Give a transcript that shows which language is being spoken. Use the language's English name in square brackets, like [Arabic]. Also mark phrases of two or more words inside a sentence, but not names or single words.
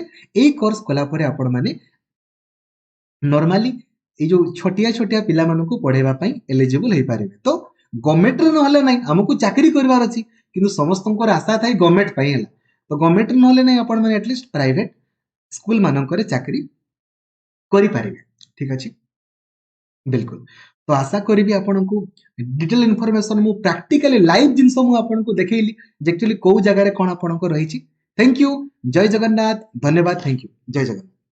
[Odia] ଏଇ କୋର୍ସ କଲା ପରେ ଆପଣ ମାନେ ନର୍ମାଲି ଏଇ ଯୋଉ ଛୋଟିଆ ପିଲାମାନଙ୍କୁ ପଢେଇବା ପାଇଁ ଏଲିଜିବଲ ହେଇପାରିବେ। ତ ଗଭର୍ଣ୍ଣମେଣ୍ଟରେ ନହେଲେ ନାହିଁ, ଆମକୁ ଚାକିରି କରିବାର ଅଛି, କିନ୍ତୁ ସମସ୍ତଙ୍କର ଆଶା ଥାଏ ଗଭର୍ଣ୍ଣମେଣ୍ଟ ପାଇଁ ହେଲା। ତ ଗଭର୍ଣ୍ଣମେଣ୍ଟରେ ନହେଲେ ନାହିଁ, ଆପଣ ମାନେ [English] at least private school [Odia] ମାନଙ୍କରେ ଚାକିରି କରିପାରିବେ। ଠିକ ଅଛି, ବିଲକୁଲ। ତ ଆଶା କରିବି ଆପଣଙ୍କୁ [English] detail information [Odia] ମୁଁ [English] practically live [Odia] ଜିନିଷ ମୁଁ ଆପଣଙ୍କୁ ଦେଖେଇଲି ଯେ ଆକ୍ଚୁଆଲି କୋଉ ଜାଗାରେ କଣ ଆପଣଙ୍କ ରହିଛି। [English] thank you, [Odia] ଜୟ ଜଗନ୍ନାଥ, ଧନ୍ୟବାଦ, [English] thank you, [Odia] ଜୟ ଜଗନ୍ନାଥ।